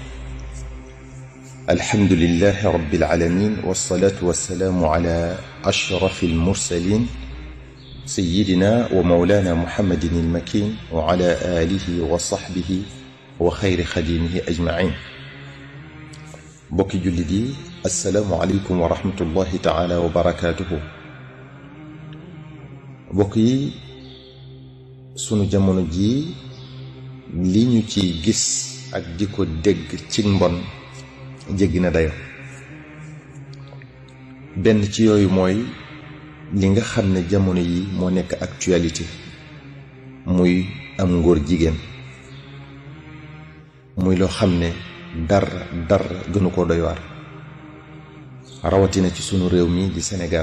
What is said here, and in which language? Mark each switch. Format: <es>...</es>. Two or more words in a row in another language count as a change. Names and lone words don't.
<ar>الحمد لله رب العالمين، والصلاة والسلام على أشرف المرسلين سيدنا ومولانا محمد المكين وعلى آله وصحبه وخير خديمه أجمعين.</ar> <wo>bokki jullit,</wo> <ar>السلام عليكم ورحمة الله تعالى وبركاته.</ar> <wo>بوكي sunu jamono ji li ñu ci gis ak di ko dégg ci mbon jéggi na dayo. benn ci yooyu mooy li nga xam ne jamono yi moo nekk actualité, muy am ngóor jigéen, muy loo xam ne dara gënu ko doy waar, rawatina ci sunu réew mi di Sénégal.</wo>